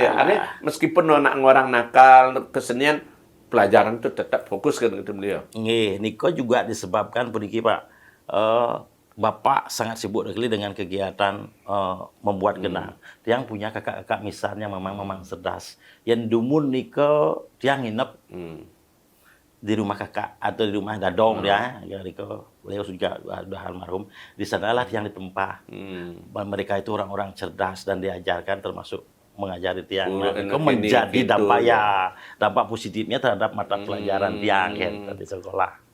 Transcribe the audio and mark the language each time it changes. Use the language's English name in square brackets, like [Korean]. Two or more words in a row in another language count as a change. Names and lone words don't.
[Indonesian] Meskipun anak orang nakal, kesenian, pelajaran itu tetap fokus kan gitu beliau. Nggih, Niko juga disebabkan pergi Pak. Bapak sangat sibuk sekali dengan kegiatan membuat genang. Tiang punya kakak-kakak misalnya memang cerdas. Yang [Balinese] dumun niko tiang [Indonesian] nginep di rumah kakak atau di rumah dadong dia, ya niko beliau sudah almarhum. Di sanalah tiang ditempa. Mereka itu orang-orang cerdas dan diajarkan termasuk mengajari tiang. Nah, niko menjadi dampak dampak positifnya terhadap mata pelajaran tiang di sekolah.